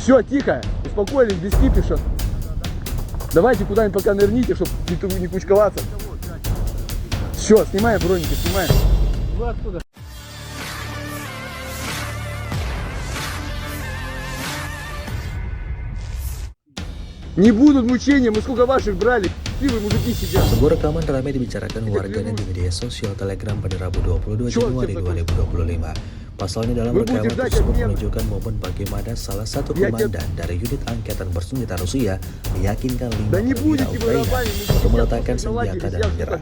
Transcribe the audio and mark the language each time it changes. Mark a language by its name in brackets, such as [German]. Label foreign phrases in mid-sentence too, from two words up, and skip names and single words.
[Russian] Все, тихо, успокоились, без кипиша. Давайте куда-нибудь пока нырните, чтобы не кучковаться. Все, снимаем броники, снимаем. Вы откуда? Не будут мучения, мы сколько ваших брали. Вы мужики сидят. [Indonesian] Sebuah rekaman ramai dibicarakan warganet di media sosial Telegram pada Rabu 22 Januari 2025. Pasalnya dalam rekaman tersebut menunjukkan momen bagaimana salah satu komandan dari unit angkatan bersenjata Rusia meyakinkan 5 perwira Ukraina untuk meletakkan senjata dan menyerah.